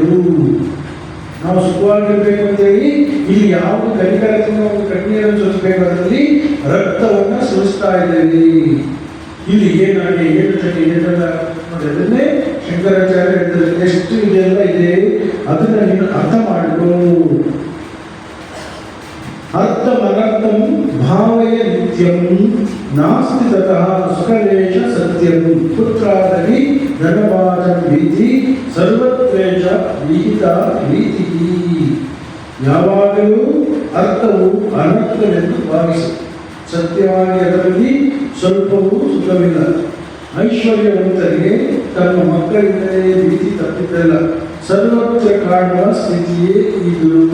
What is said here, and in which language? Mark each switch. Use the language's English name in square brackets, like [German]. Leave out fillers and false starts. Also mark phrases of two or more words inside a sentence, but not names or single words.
[Kannada] ನಾವು ಸುಖವಾಗಿರ್ಬೇಕು ಅಂತೇಳಿ ಇಲ್ಲಿ ಯಾವುದು ಕನಿಕರದಿಂದ ಒಂದು ಕಣ್ಣೀರನ್ನು ಸುರಿಸಬೇಕು, ಅದರಲ್ಲಿ ರಕ್ತವನ್ನು ಸುರಿಸ್ತಾ ಇದ್ದೇವೆ. ಇಲ್ಲಿ ಏನಾಗಿ ಏನೆಲ್ಲ ನೋಡಿ, ಅದನ್ನೇ ಶಂಕರಾಚಾರ್ಯ ಹೇಳ್ತಾರೆ. ಎಷ್ಟು ಇದೆಲ್ಲ ಇದೆ, ಅದನ್ನ ನೀನು ಅರ್ಥ ಮಾಡಿಕೊ. [Sanskrit] ಅರ್ಥಮನರ್ಥಂ ಭಾವಯ ನಿತ್ಯಂ ನಾಸ್ತಿ ತತಃ ಸುಖಲೇಶ ಸತ್ಯಂ. ಪುತ್ರಾದವಿ ಧನಭಾಜಂ ಭೀತಿ ಸರ್ವತ್ವೇಷ ವಿಹಿತ ಭೀತಿ. [Kannada] ಯಾವಾಗಲೂ ಅರ್ಥವು ಅನರ್ಥವೆಂದು ಭಾವಿಸು. ಸತ್ಯವಾಗಿ ಅದರಲ್ಲಿ ಸ್ವಲ್ಪವೂ ಸುಖವಿಲ್ಲ. ಐಶ್ವರ್ಯವಂತರಿಗೆ ತನ್ನ ಮಕ್ಕಳಿಂದಲೇ ಭೀತಿ ತಪ್ಪಿದ್ದಲ್ಲ, ಸರ್ವತ್ರ ಕಾಣುವ ಸ್ಥಿತಿಯೇ ಇದು.